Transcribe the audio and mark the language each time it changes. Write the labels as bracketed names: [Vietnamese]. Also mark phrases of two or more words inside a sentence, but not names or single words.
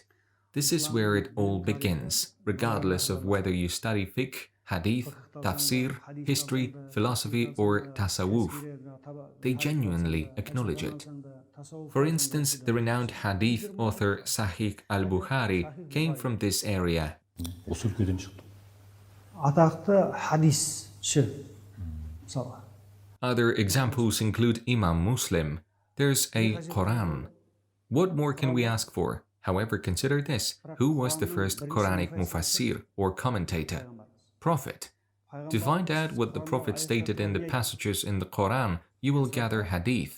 [English] This is where it all begins, regardless of whether you study fiqh, hadith, tafsir, history, philosophy, or tasawwuf. They genuinely acknowledge it. For instance, the renowned hadith author Sahih al-Bukhari came from this area. [Kazakh] Осы өлкеден шықты. Атақты хадисші мысалы. [English] Other examples include Imam Muslim. There's a Quran. What more can we ask for? However, consider this. Who was the first Quranic mufassir or commentator? Prophet. To find out what the Prophet stated in the passages in the Quran, you will gather hadith.